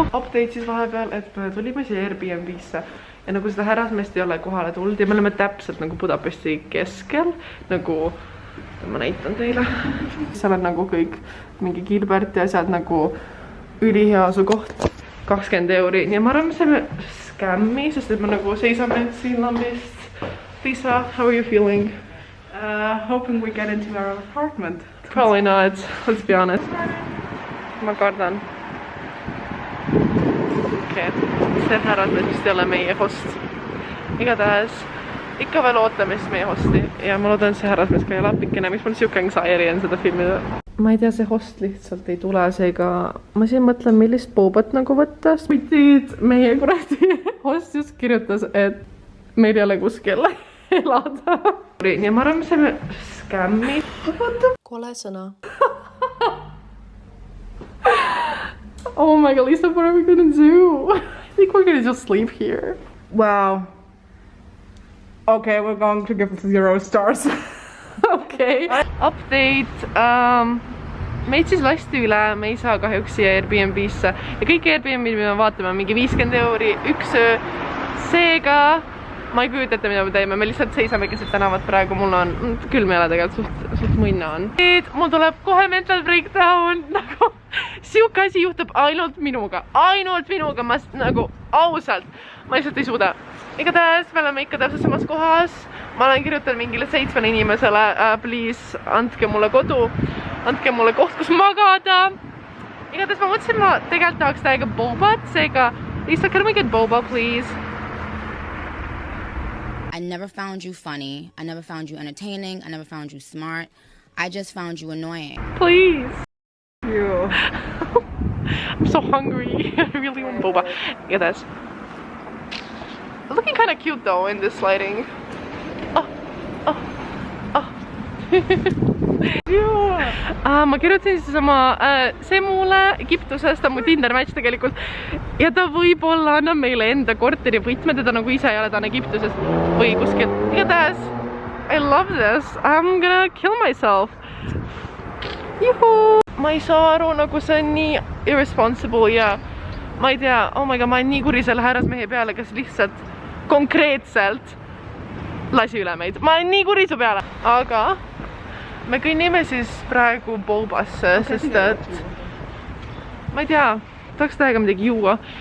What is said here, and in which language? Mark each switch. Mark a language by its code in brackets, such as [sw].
[et] Update siis vahepeal, et me tulime siia Airbnb-sse ja nagu seda härrasmeest ei ole kohale tulnud ja me oleme täpselt nagu Budapesti keskel, nagu ma näitan teile. Seal on nagu kõik mingi Gilbert ja asjad nagu ülihea asukoht, 20 €. Ja ma arvan, me saime skämmi, sest et me nagu seisame siin lambist. [en] Lisa, how are you feeling? Hoping we get into our apartment. Probably not, let's be honest. [et] Ma kardan. Okei, see härrasmees vist ei ole meie host. Igatahes ikka veel ootame siis meie hosti ja ma loodan, et see härrasmees ka ei lapikene, miks mul siuke anxiety on seda filmida. Ma ei tea, see host lihtsalt ei tule, seega ma siin mõtlen, millist boobat nagu võtta. Meie kuradi host just kirjutas, et meil ei ole kuskil elada. Ja ma arvan, me saime skämmi. Kole sõna. [en] Oh my god, Lisa, what are we gonna do? I think we're gonna just sleep here. Wow. Okay, we're going to give it 0 stars. Okay. Update. [et] Meid siis lasti üle, me ei saa kahjuks siia Airbnb-sse ja kõik Airbnb-d me vaatame mingi 50 € üks öö. Seega ma ei kujuta ette, mida me teeme, me lihtsalt seisame keset tänavat praegu, mul on külm ei ole tegelikult, suht munna on. Mul tuleb kohe [en] mental breakdown, [et] nagu siuke asi juhtub ainult minuga, ma nagu ausalt, ma lihtsalt ei suuda. Igatahes me oleme ikka täpselt samas kohas, ma olen kirjutanud mingile 7 inimesele, please andke mulle kodu, andke mulle koht, kus magada. Igatahes ma mõtlesin, ma tegelikult tahaks täiega bobat, seega Lisa, [en] can we get boba, please? I never found you funny. I never found you entertaining. I never found you smart. I just found you annoying. Please. You. I'm so hungry. I really want boba. Yeah, that's looking kind of cute though in this lighting. Oh. [et] Ma kirjutasin siis oma Semule Egiptusest, ta on mu Tinder match tegelikult ja ta võib-olla annab meile enda korteri võtme, teda nagu ise ei ole, ta on Egiptusest või kuskil. [en] Igatahes, I love this, I'm gonna kill myself. [et] Juhu! Ma ei saa aru, nagu see on nii irresponsible ja ma ei tea, [en] oh my god, [et] ma olen nii kuri selle härrasmehe peale, kes lihtsalt konkreetselt lasi üle meid. Ma olen nii kuri su peale, aga me kõnnime siis praegu Bobasse, sest et ma ei tea, tahaks täiega midagi juua.